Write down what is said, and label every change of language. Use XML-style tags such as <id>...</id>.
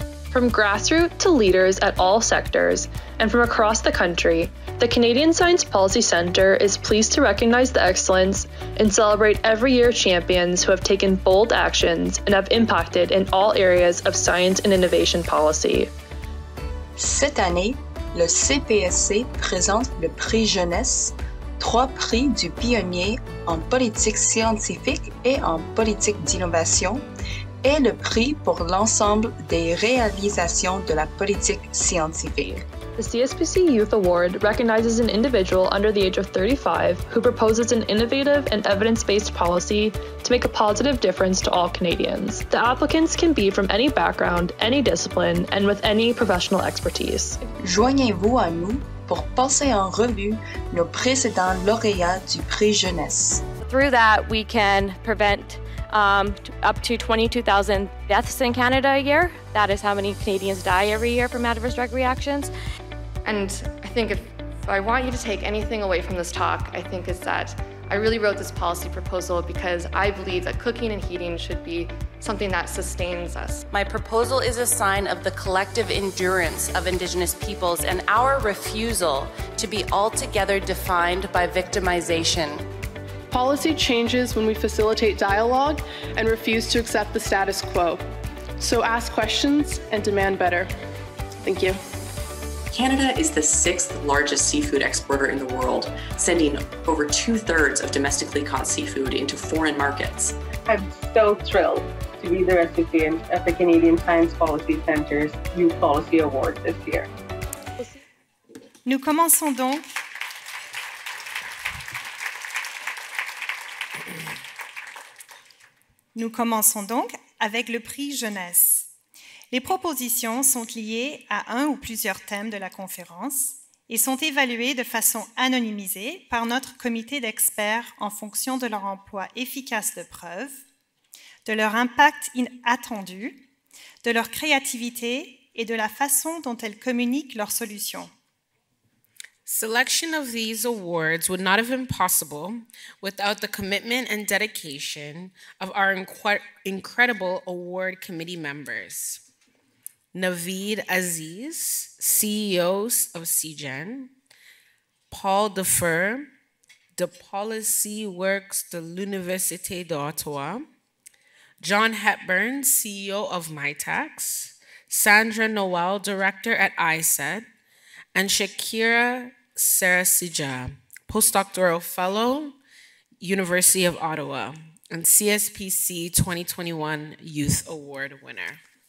<en>From grassroots to leaders at all sectors, and from across the country, the Canadian Science Policy Centre is pleased to recognize the excellence and celebrate every year champions who have taken bold actions and have impacted in all areas of science and innovation policy.</en> <fr>Cette année, le CPSC présente le prix jeunesse, 3 prix du pionnier en politique scientifique et en politique d'innovation, et le prix pour l'ensemble des réalisations de la politique scientifique.</fr> <en>The CSPC Youth Award recognizes an individual under the age of 35 who proposes an innovative and evidence-based policy to make a positive difference to all Canadians. The applicants can be from any background, any discipline, and with any professional expertise.</en> <fr>Joignez-vous à nous pour passer en revue nos précédents lauréats du prix jeunesse.</fr> <en>Through that, we can prevent up to 22,000 deaths in Canada a year. That is how many Canadians die every year from adverse drug reactions. And I think if I want you to take anything away from this talk, I think is that I really wrote this policy proposal because I believe that cooking and heating should be something that sustains us. My proposal is a sign of the collective endurance of Indigenous peoples and our refusal to be altogether defined by victimization. Policy changes when we facilitate dialogue and refuse to accept the status quo. So ask questions and demand better. Thank you. Canada is the 6th largest seafood exporter in the world, sending over 2/3 of domestically caught seafood into foreign markets. I'm so thrilled to be the recipient of the Canadian Science Policy Centre's Youth Policy Award this year.</en> <fr>Nous commençons donc avec le prix jeunesse. Les propositions sont liées à un ou plusieurs thèmes de la conférence et sont évaluées de façon anonymisée par notre comité d'experts en fonction de leur emploi efficace de preuves, de leur impact attendu, de leur créativité et de la façon dont elles communiquent leurs solutions.</fr> <en>Selection of these awards would not have been possible without the commitment and dedication of our incredible award committee members. Naveed Aziz, CEO of CGEN, Paul Defer, de Policy Works de l'Université d'Ottawa, John Hepburn, CEO of MyTax, Sandra Noel, Director at ISED, and Shakira Sarasija, Postdoctoral Fellow, University of Ottawa, and CSPC 2021 Youth Award winner.</en>